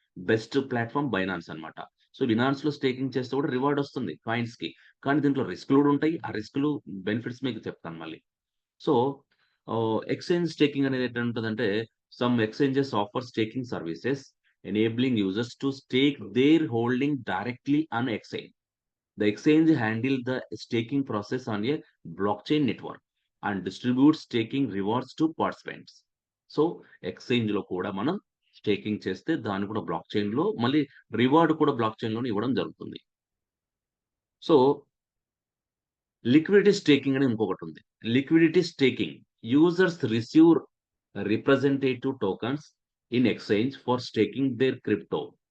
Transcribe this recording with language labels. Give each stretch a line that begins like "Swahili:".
Telugu: Best platform Binance అన్నమాట. So, బినాన్స్‌లో staking చేస్తే కూడా రివార్డ్ ఒస్తుంది కాయిన్స్‌కి. కానీ దీంట్లో రిస్క్‌లు గూడా ఉంటాయి. ఆ రిస్క్‌లు, బెనిఫిట్స్ మీకు చెప్తాను మళ్ళీ.
English: so, exchange staking
Telugu: అనేది ఎట్లుంటదంటే,
English: Some exchanges offer staking services enabling users to stake their holding directly on exchange. The exchange handle the staking process on a blockchain network and distributes staking rewards to participants.
Telugu: So, ఎక్స్‌చేంజ్‌లో కూడా మనం staking చేస్తే దాన్ని కూడా black చైన్‌లో మళ్ళీ reward కూడా black చైన్‌లోనే ఇవ్వడం జరుగుతుంది. So, liquidity staking అని ఇంకొకటుంది.
English: Liquidity staking users receive representative tokens in exchange for staking their crypto.